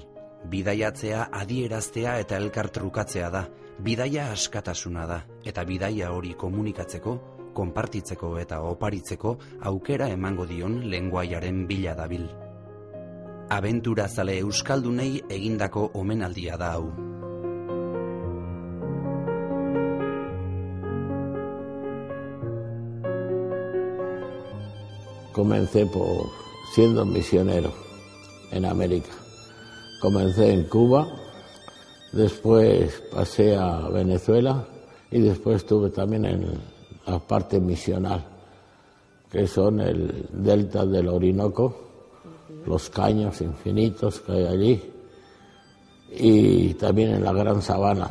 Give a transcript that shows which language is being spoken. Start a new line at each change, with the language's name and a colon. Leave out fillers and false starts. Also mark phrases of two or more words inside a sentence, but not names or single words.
Basque: Bidaiatzea adieraztea eta elkar trukatzea da, bidaia askatasuna da, eta bidaia hori komunikatzeko, konpartitzeko eta oparitzeko aukera emango dion lengoaiaren bila dabil. Abenturazale euskaldunei egindako omenaldia da hau.
Spanish: Comencé siendo misionero en América. Comencé en Cuba, después pasé a Venezuela y después estuve también en la parte misional, que son el delta del Orinoco, los caños infinitos que hay allí, y también en la Gran Sabana.